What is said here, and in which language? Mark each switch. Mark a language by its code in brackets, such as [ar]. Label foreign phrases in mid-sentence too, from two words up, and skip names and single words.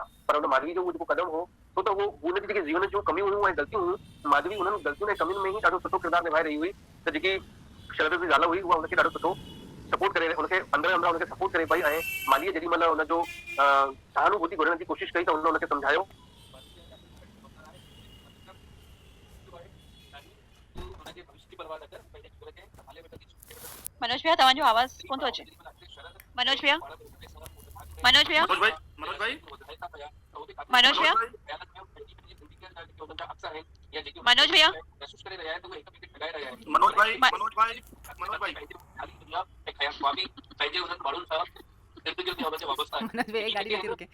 [sd] पर हुन माधवी जो उहो जेको कदम हो, छो त उहो हुनजी जेके जीवन जूं कमियूं हुयूं ऐं ग़लतियूं हुयूं, माधवी हुननि ग़लतियुनि ऐं कमियुनि में ई ॾाढो सुठो किरदारु निभाए रही हुई। त जेकी शरद जी ज़ाल हुई, उहा हुनखे ॾाढो सुठो सपोर्ट करे, हुनखे अंदरि हुनखे सपोर्ट करे पई। ऐं मालीअ जेॾी महिल हुनजो सहानुभूति घुरण जी कोशिशि कई त हुन हुनखे सम्झायो। मनोज भैया तव्हांजो आवाज़ कोन थो अचे। मनोज भैया, मनोज भैया, मनोज भाई, मनोज भाई, मनोज भैया, मनोज भैया, मनोज भाई, मनोज भाई, मनोज भाई, [hi] मनोज भैया गाड़ी लेके रुके।